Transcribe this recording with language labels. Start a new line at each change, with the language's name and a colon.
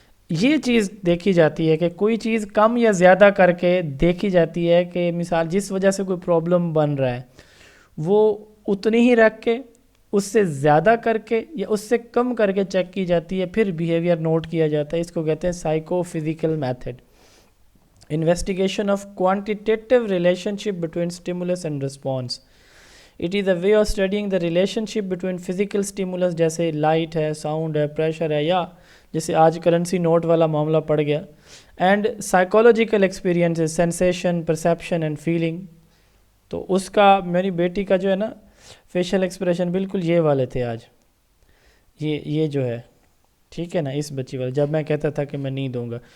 Urdu: یہ چیز دیکھی جاتی ہے کہ کوئی چیز کم یا زیادہ کر کے دیکھی جاتی ہے کہ مثال جس وجہ سے کوئی پرابلم بن رہا ہے وہ اتنی ہی رکھ کے، اس سے زیادہ کر کے یا اس سے کم کر کے چیک کی جاتی ہے، پھر بیہیویئر نوٹ کیا جاتا ہے. اس کو کہتے ہیں psycho physical method.
English: Investigation of quantitative relationship between stimulus and response. It is a way of studying the relationship between physical stimulus
Urdu: جیسے لائٹ ہے، ساؤنڈ ہے، پریشر ہے، یا جیسے آج کرنسی نوٹ والا معاملہ پڑ گیا،
English: And psychological experiences, sensation, perception and feeling.
Urdu: تو اس کا میری بیٹی کا جو ہے نا فیشل ایکسپریشن بالکل یہ والے تھے آج، یہ جو ہے ٹھیک ہے نا، اس بچی والے، جب میں کہتا تھا کہ میں نہیں دوں گا.